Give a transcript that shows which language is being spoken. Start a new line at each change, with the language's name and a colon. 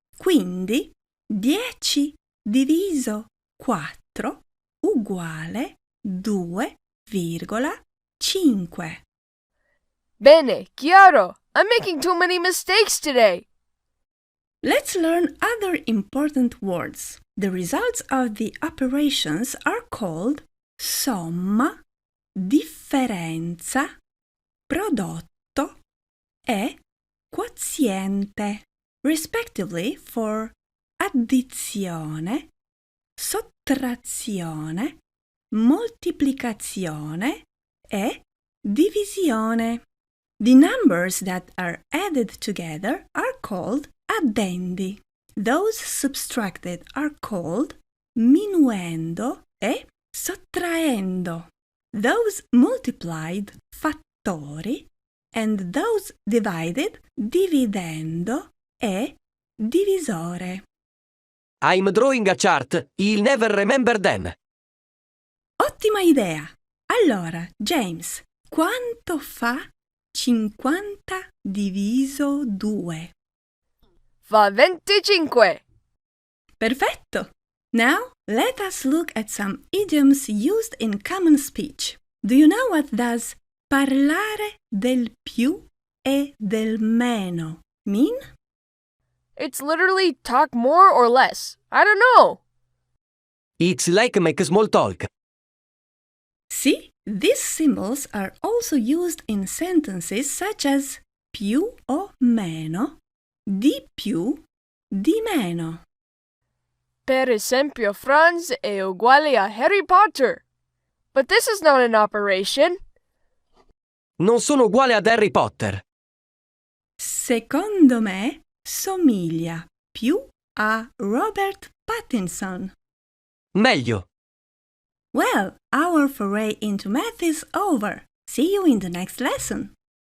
Italian: Quindi 10 diviso 4 uguale 2,5. Bene, chiaro.
English: I'm making too many mistakes today. Let's learn other important words. The results of the operations are called somma, differenza, prodotto e quoziente, respectively for addizione, sottrazione, moltiplicazione e divisione. The numbers that are added together are called addendi. Those subtracted are called minuendo e sottraendo. Those multiplied fattori and those divided dividendo e divisore. I'm drawing a chart, you'll never remember them.
Italian: Ottima idea! Allora, James, quanto fa 50 diviso 2? Fa 25. Perfetto!
English: Now, let us look at some idioms used in common speech. Do you know what does parlare del più e del meno mean? It's literally talk more or less. I don't know. It's like make small talk. See, these symbols are also used in sentences such as più o meno, di più, di meno.
Italian: Per esempio, Franz è uguale a Harry Potter.
English: But this is not an operation.
Italian: Non sono uguale ad Harry Potter. Secondo me somiglia più a Robert Pattinson. Meglio.
English: Well, our foray into math is over. See you in the next lesson.